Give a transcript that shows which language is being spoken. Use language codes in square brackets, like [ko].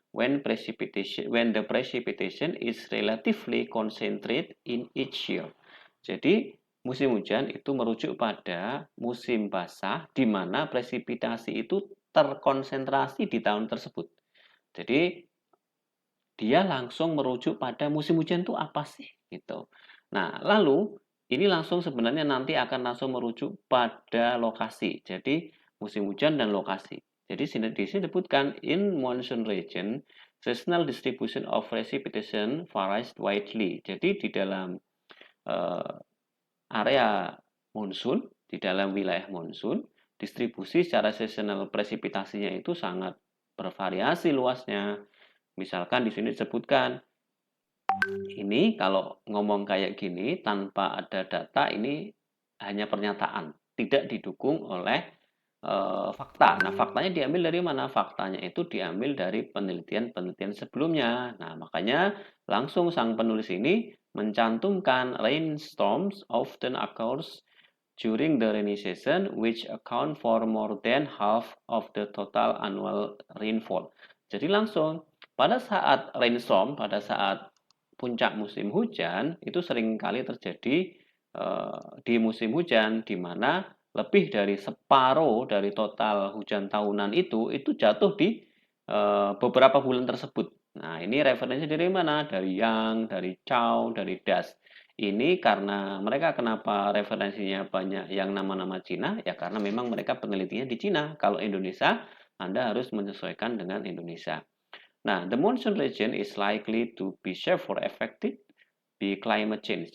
[en] when the precipitation is relatively concentrated in each year. [id] Jadi, musim hujan itu merujuk pada musim basah di mana presipitasi itu terkonsentrasi di tahun tersebut. Jadi, dia langsung merujuk pada musim hujan itu apa sih gitu. Nah, lalu ini langsung sebenarnya nanti akan langsung merujuk pada lokasi. Jadi, musim hujan dan lokasi. Jadi di sini disebutkan [en] in monsoon region, seasonal distribution of precipitation varies widely. [id] Jadi di dalam area monsoon, di dalam wilayah monsoon, distribusi secara seasonal presipitasinya itu sangat bervariasi luasnya. Misalkan di sini disebutkan ini kalau ngomong kayak gini tanpa ada data ini hanya pernyataan, tidak didukung oleh fakta. Nah, faktanya diambil dari mana? Faktanya itu diambil dari penelitian-penelitian sebelumnya. Nah, makanya langsung sang penulis ini mencantumkan [en] rainstorms often occurs during the rainy season which account for more than half of the total annual rainfall. [id] Jadi langsung pada saat rainstorm, pada saat puncak musim hujan itu seringkali terjadi di musim hujan di mana lebih dari separuh dari total hujan tahunan itu jatuh di beberapa bulan tersebut. Nah, ini referensi dari mana? Dari Yang, dari Chow, dari Das. Ini karena mereka kenapa referensinya banyak yang nama-nama Cina? Ya karena memang mereka penelitinya di Cina. Kalau Indonesia, Anda harus menyesuaikan dengan Indonesia. [en] Nah, the monsoon region is likely to be for affected by climate change.